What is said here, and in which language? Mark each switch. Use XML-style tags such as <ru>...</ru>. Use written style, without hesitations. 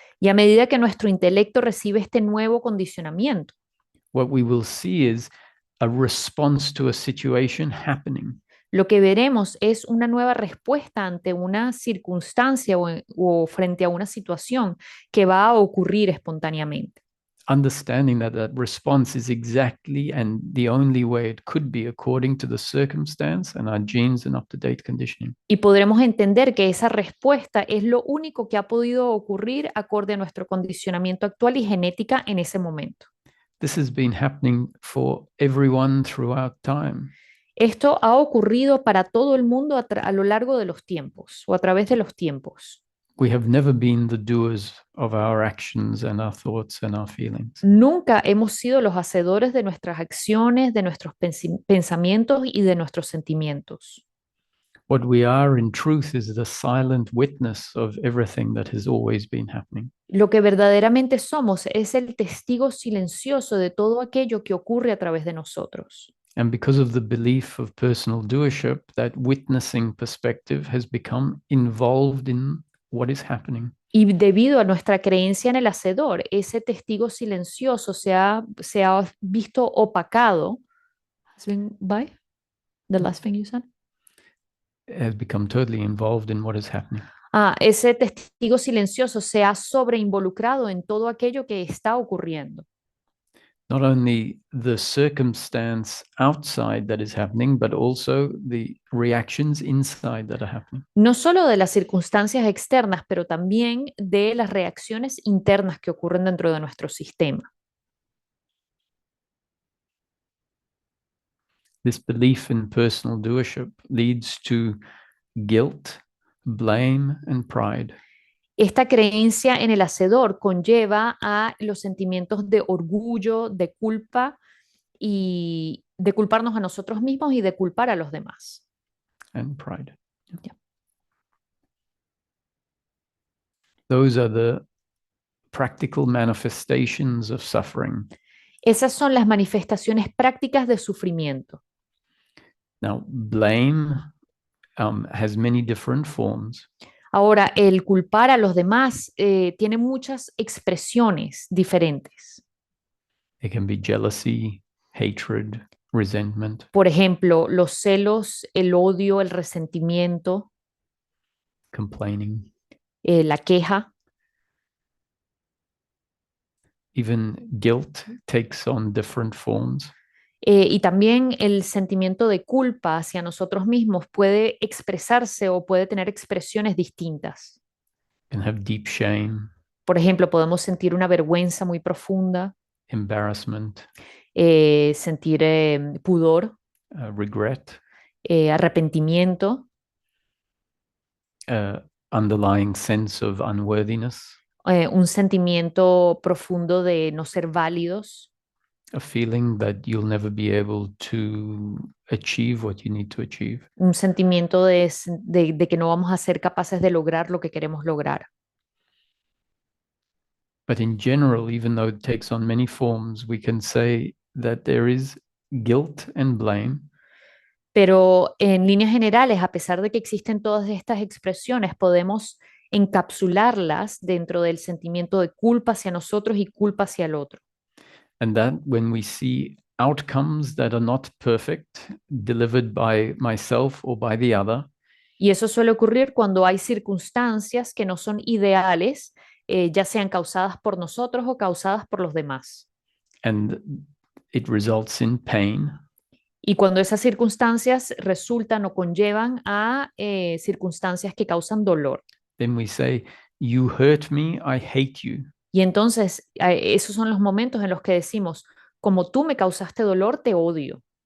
<es>Y a medida que nuestro intelecto recibe este nuevo condicionamiento,</es> <en>what we will see is a response to a situation happening.</en> <es>lo que veremos es una nueva respuesta ante una circunstancia o frente a una situación que va a ocurrir espontáneamente.</es> <en>Understanding that that response is exactly and the only way it could be according to the circumstance and our genes and up-to-date conditioning.</en> <es>Y podremos entender que esa respuesta es lo único que ha podido ocurrir acorde a nuestro condicionamiento actual y genética en ese momento.</es> <en>this has been happening for everyone throughout time.</en> <es>Esto ha ocurrido para todo el mundo a lo largo de los tiempos o a través de los tiempos.</es> <en>We have never been the doers of our actions and our thoughts and our feelings.</en> <es>Nunca hemos sido los hacedores de nuestras acciones, de nuestros pensamientos y de nuestros sentimientos.</es> <en>What we are in truth is the silent witness of everything that has always been happening.</en> <es>Lo que verdaderamente somos es el testigo silencioso de todo aquello que ocurre a través de nosotros.</es> <en>And because of the belief of personal doership, that witnessing perspective has become involved in what is happening.</en> <es>Y debido a nuestra creencia en el hacedor, ese testigo silencioso se ha visto opacado.</es> <en>Has been by the last thing you said? Has become totally involved in what is happening.</en> <es>Ese testigo silencioso se ha sobreinvolucrado en todo aquello que está ocurriendo.</es> <en>Not only the circumstance outside that is happening, but also the reactions inside that are happening.</en> <es>No solo de las circunstancias externas, pero también de las reacciones internas que ocurren dentro de nuestro sistema.</es> <en>This belief in personal doership leads to guilt, blame, and pride.</en> <es>Esta creencia en el hacedor conlleva a los sentimientos de orgullo, de culpa y de culparnos a nosotros mismos y de culpar a los demás.</es> <en>And pride. Yeah. Those are the practical manifestations of suffering.</en> <es>Esas son las manifestaciones prácticas de sufrimiento.</es> <en>Now, blame has many different forms.</en> <es>Ahora, el culpar a los demás tiene muchas expresiones diferentes.</es> <en>It can be jealousy, hatred, resentment,</en> <es>Por ejemplo, los celos, el odio, el resentimiento,</es> <en>complaining,</en> <es>la queja.</es> <en>even guilt takes on different forms.</en> <es>Y también el sentimiento de culpa hacia nosotros mismos puede expresarse o puede tener expresiones distintas.</es> <en>Can have deep shame,</en> <es>Por ejemplo, podemos sentir una vergüenza muy profunda,</es> <en>embarrassment,</en> <es>sentir pudor,</es> <en>regret,</en> <es>arrepentimiento,</es> <en>underlying sense of unworthiness,</en> <es>un sentimiento profundo de no ser válidos,</es> <en>a feeling that you'll never be able to achieve what you need to achieve.</en> <es>un sentimiento de que no vamos a ser capaces de lograr lo que queremos lograr.</es> <en>But in general, even though it takes on many forms, we can say that there is guilt and blame.</en> <es>Pero en líneas generales, a pesar de que existen todas estas expresiones, podemos encapsularlas dentro del sentimiento de culpa hacia nosotros y culpa hacia el otro.</es> <en>And that when we see outcomes that are not perfect, delivered by myself or by the other,</en> <es>Y eso suele ocurrir cuando hay circunstancias que no son ideales, ya sean causadas por nosotros o causadas por los demás.</es> <en>and it results in pain,</en> <es>Y cuando esas circunstancias resultan o conllevan a circunstancias que causan dolor.</es> <en>then we say, you hurt me, I hate you.</en> <es>Y entonces esos son los momentos en los que decimos, como tú me causaste dolor, te odio.</es>